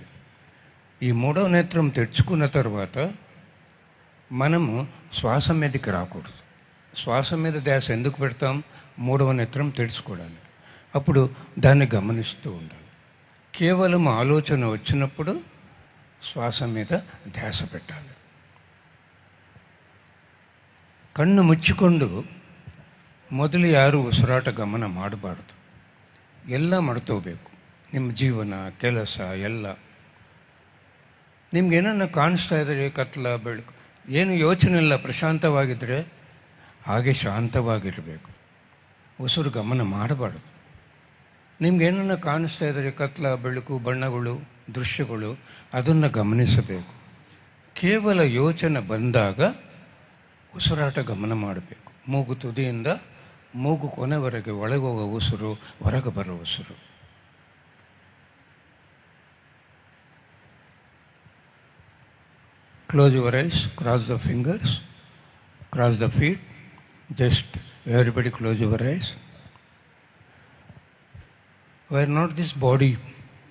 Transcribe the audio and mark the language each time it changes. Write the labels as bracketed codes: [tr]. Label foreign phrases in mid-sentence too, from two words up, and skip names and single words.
[te] ఈ మూడవ నేత్రం తెచ్చుకున్న తర్వాత మనము శ్వాస మీదకి రాకూడదు. శ్వాస మీద ధ్యాస ఎందుకు పెడతాం? మూడవ నేత్రం తెరుచుకోవడానికి. అప్పుడు దాన్ని గమనిస్తూ ఉండాలి. కేవలం ఆలోచన వచ్చినప్పుడు శ్వాస మీద ధ్యాస పెట్టాలి. [kn] ಕಣ್ಣು ಮುಚ್ಚಿಕೊಂಡು ಮೊದಲು ಯಾರು ಉಸಿರಾಟ ಗಮನ ಮಾಡಬಾರ್ದು. ಎಲ್ಲ ಮಾಡ್ಕೋಬೇಕು. ನಿಮ್ಮ ಜೀವನ, ಕೆಲಸ ಎಲ್ಲ. ನಿಮ್ಗೇನನ್ನ ಕಾಣಿಸ್ತಾ ಇದ್ರೆ, ಕತ್ಲ, ಬೆಳಕು, ಏನು ಯೋಚನೆ ಇಲ್ಲ, ಪ್ರಶಾಂತವಾಗಿದ್ದರೆ ಹಾಗೆ ಶಾಂತವಾಗಿರಬೇಕು. ಉಸಿರು ಗಮನ ಮಾಡಬಾರ್ದು. ನಿಮ್ಗೇನನ್ನ ಕಾಣಿಸ್ತಾ ಇದ್ರೆ, ಕತ್ಲ, ಬೆಳಕು, ಬಣ್ಣಗಳು, ದೃಶ್ಯಗಳು, ಅದನ್ನು ಗಮನಿಸಬೇಕು. ಕೇವಲ ಯೋಚನೆ ಬಂದಾಗ ಉಸಿರಾಟ ಗಮನ ಮಾಡಬೇಕು. ಮೂಗು ತುದಿಯಿಂದ ಮೂಗು ಕೊನೆವರೆಗೆ ಒಳಗೋಗೋ ಉಸಿರು, ಹೊರಗೆ ಬರೋ ಉಸಿರು. [en] Close your eyes, cross the fingers, cross the feet. Just everybody close your eyes. We are not this body.